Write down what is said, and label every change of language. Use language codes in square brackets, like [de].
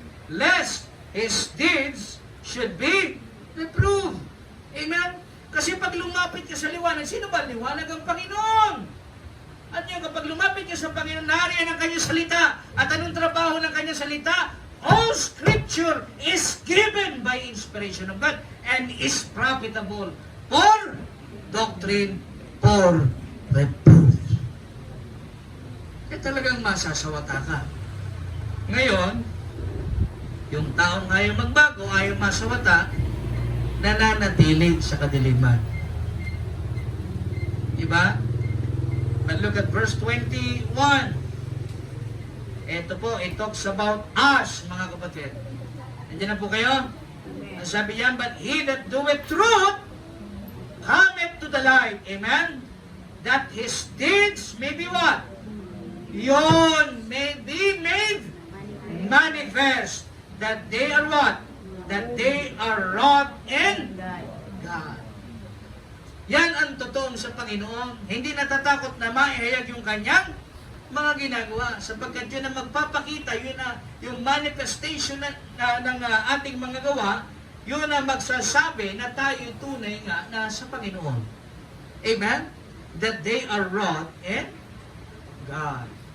[en] Lest his deeds should be reproved. [tl] Amen? Kasi pag lumapit ka sa liwanag, sino ba liwanag? Ang Panginoon. At yun, kapag lumapit ka sa Panginoon, nariyan ang kanyang salita. At anong trabaho ng kanyang salita? [en] All scripture is given by inspiration of God and is profitable for doctrine for reproof. [tl] Kaya talagang masasawata ka. Ngayon, yung taong ayaw magbago, ayaw masawata, nananatili sa kadiliman. Diba? [en] But look at verse 21. [tl] Ito po, [en] it talks about us, [tl] mga kapatid. Nandiyan na po kayo? Ang sabi niya, [en] but he that doeth truth cometh to the light. Amen? That his deeds may be what? Yun, may be made manifest. That they are what? That they are wrought in God. [tl] Yan ang totoong sa Panginoon. Hindi natatakot na maihayag yung kanyang mga ginagawa. Sapagkat yun ang magpapakita, yun na yung manifestation ng ating mga gawa, yun ang magsasabi na tayo tunay nga na sa Panginoon. Amen? [en] That they are wrought in God.